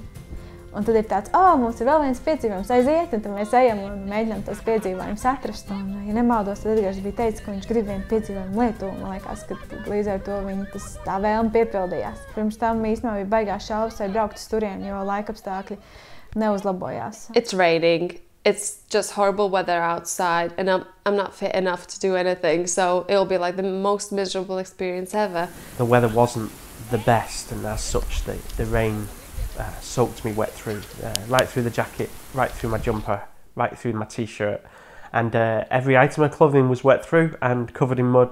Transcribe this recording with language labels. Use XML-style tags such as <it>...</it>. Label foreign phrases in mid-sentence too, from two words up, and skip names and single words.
<lv>Un tad ir tāds, mums ir vēl viens piedzīvojums, aiziet, un tad mēs ejam un mēģinām tos piedzīvojumus atrast. Un, ja nemaldos, tad Edgars bija teicis, ka viņš grib vienu piedzīvojumu Lietuvu. Man liekas, ka līdz ar to viņa tā vēlme piepildījās. Pirms tam īstenībā bija baigās šaubas, vai braukt uz turieni, jo laikapstākļi neuzlabojās.</lv> <en>It's raining. It's just horrible weather outside, and I'm not fit enough to do anything, so it'll be like the most miserable experience ever. The weather wasn't the best, and as such, the rain soaked me wet through, right through the jacket, right through my jumper, right through my t-shirt, and every item of clothing was wet through and covered in mud.</en>